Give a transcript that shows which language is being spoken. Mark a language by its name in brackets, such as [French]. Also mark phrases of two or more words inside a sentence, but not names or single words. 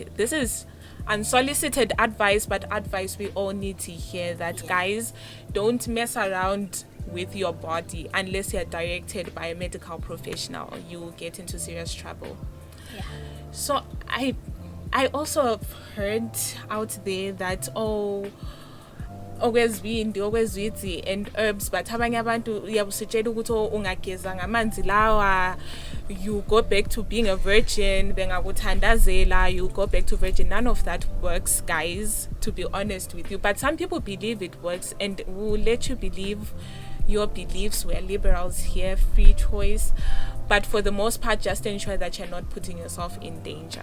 [English] This is unsolicited advice, but advice we all need to hear, that guys, don't mess around with your body unless you're directed by a medical professional. You will get into serious trouble. Yeah. So I also have heard out there that always and herbs, but [North Ndebele] abanye abantu uyabusitshela ukuthi ungageza ngamanzi lawa, [English] you go back to being a virgin, bengakuthandazela, you go back to virgin. None of that works, guys, to be honest with you. But some people believe it works, and we'll let you believe your beliefs. We're liberals here, free choice. But for the most part, just ensure that you're not putting yourself in danger.